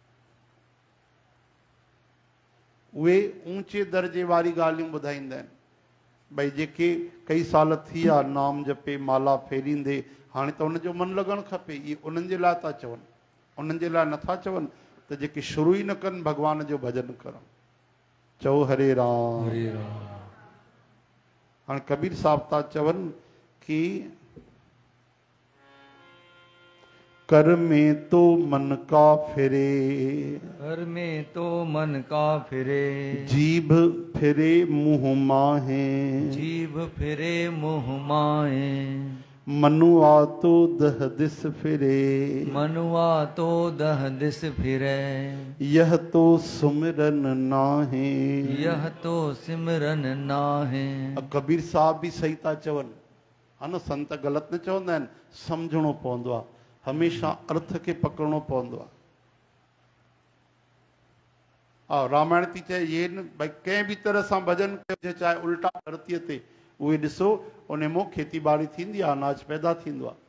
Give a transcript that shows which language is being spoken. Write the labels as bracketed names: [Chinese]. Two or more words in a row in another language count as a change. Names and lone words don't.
[Sindhi] उहे ऊचे दर्जे वारी ॻाल्हियूं ॿुधाईंदा आहिनि। भई जेके कई साल थी विया नाम जपे माला फेरींदे, हाणे त हुनजो मन लॻणु खपे। इहे उन्हनि जे लाइ था चवनि, उन्हनि जे लाइ नथा चवनि त जेके शुरू ई न कनि भॻवान जो भॼन करणु। चओ हरे राम। हाणे कबीर साहब था चवनि कि [Hindi] कर में तो मन का फिरे, कर में तो मन का फिरे, जीभ फिरे मुँह माहे, जीभ फिरे मुँह माहे, मनुआ तो दह दिस फिरे, मनुआ तो दह दिस फिरे, यह तो सुमिरन नाहे, यह तो सिमरन नाहे। [Sindhi] कबीर साहब भी सही था चवनि, हा न, संत ग़लति न चवंदा आहिनि। सम्झणो पवंदो आहे, हमेशा अर्थ खे पकड़णो पवंदो आहे। रामायण थी चए ये न भाई कंहिं बि तरह सां भॼन कजे, चाहे उल्टा धरतीअ ते, उहे ॾिसो उन मों खेती बाड़ी थींदी आहे, अनाज पैदा थींदो आहे।